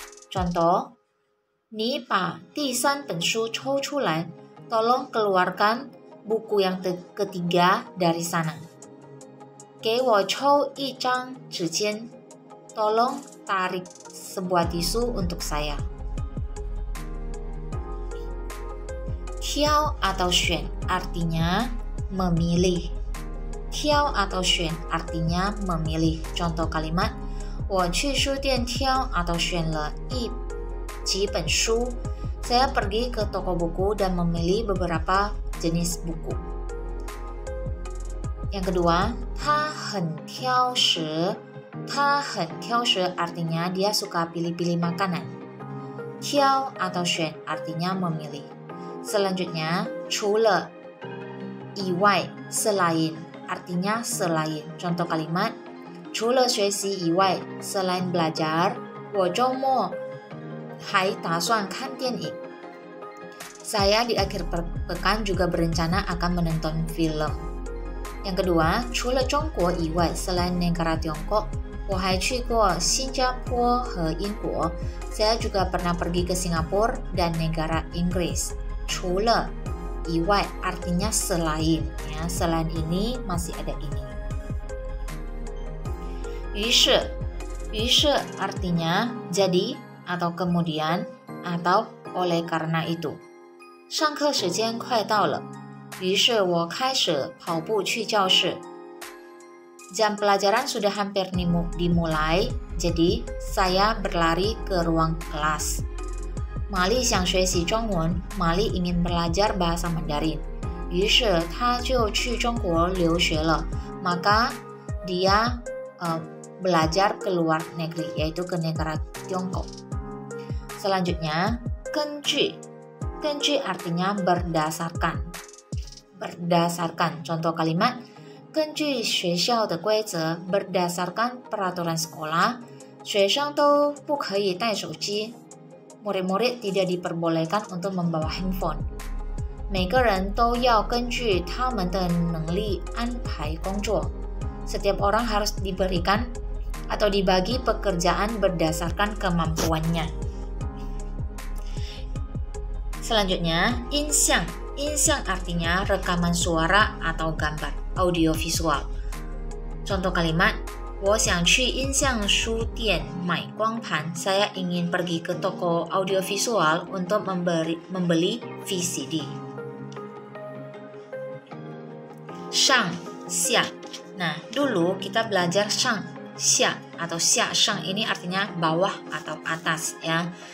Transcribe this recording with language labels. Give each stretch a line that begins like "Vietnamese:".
Indonesian: Contoh,
Chinese: 你把第3本书抽出来.
Indonesian: Tolong keluarkan buku yang ketiga dari sana.
Chinese: 给我抽一张纸签.
Indonesian: Tolong tarik sebuah tisu untuk saya. 挑 atau 选 artinya memilih. 挑 atau 选 artinya memilih. Contoh kalimat,
Chinese: 我去书店挑 atau 选了几本书.
Indonesian: Saya pergi ke toko buku dan memilih beberapa jenis buku. Yang kedua,
Chinese: 他很挑食. 他很挑食
Indonesian: artinya dia suka pilih-pilih makanan. 挑 atau 选 artinya memilih. Selanjutnya, 除了以外 selain artinya selain. Contoh kalimat,
Chinese: 除了学习以外
Indonesian: selain belajar,
Chinese: 我周末还打算看电影.
Indonesian: Saya di akhir pekan juga berencana akan menonton film. Yang kedua,
Chinese: 除了中国以外
Indonesian: selain negara Tiongkok,
Chinese: 我还去过新加坡和英国.
Indonesian: Saya juga pernah pergi ke Singapura dan negara Inggris. 除了以外 artinya selain, ya, selain ini masih ada ini. 于是 artinya jadi atau kemudian atau oleh karena itu.
Chinese: 上课时间快到了. 于是我开始跑步去教室.
Indonesian: Jam pelajaran sudah hampir dimulai, jadi saya berlari ke ruang kelas. Mali
Chinese: 想学习中文,
Indonesian: Mali ingin belajar bahasa Mandarin.
Chinese: 于是他就去中国留学了.
Indonesian: Maka dia belajar ke luar negeri, yaitu ke negara Tiongkok. Selanjutnya, 根据.Kenji artinya berdasarkan. Berdasarkan. Contoh kalimat,
Chinese: 根据学校的规则
Indonesian: berdasarkan peraturan sekolah,
Chinese: 学生都不可以带手机.
Indonesian: Murid-murid tidak diperbolehkan untuk membawa handphone.
Chinese: 每个人都要根据他们的能力安排工作.
Indonesian: Setiap orang harus diberikan atau dibagi pekerjaan berdasarkan kemampuannya. Selanjutnya, inxiang. Inxiang artinya rekaman suara atau gambar, audiovisual. Contoh kalimat,
Chinese: 我想去音像书店买光盘.
Indonesian: Saya ingin pergi ke toko audiovisual untuk membeli VCD. Shang, xia. Nah, dulu kita belajar shang, xia atau xia shang ini artinya bawah atau atas ya.